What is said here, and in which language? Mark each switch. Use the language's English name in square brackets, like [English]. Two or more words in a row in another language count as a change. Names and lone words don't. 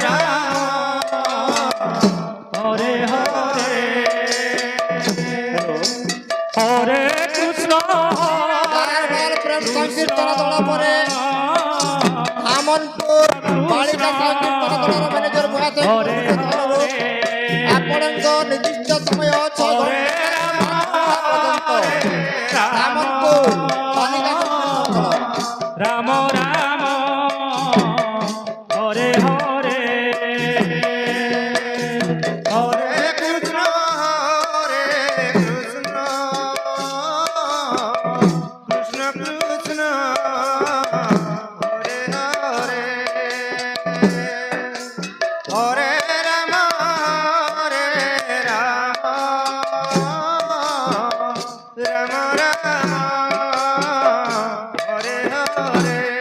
[Bangla] হরে হরে হরে কৃষ্ণ [Odia] প্রেম সংকীর্তন দল পরে আমনপুর বালিকা সংকীর্তন দলର ମ୍ୟାନେଜର ମହାଶୟ ଆପଣଙ୍କ ନିର୍ଦ୍ଦିଷ୍ଟ ସମୟ 6 ଘଣ୍ଟା ଆମନପୁର ବାଲିକା ସଂକୀର୍ତନ ଦଳ [Bangla] রাম রাম হরে হরে হরে কৃষ্ণ কৃষ্ণ কৃষ্ণ হরে হরে হরে রাম রাম রাম হরে হরে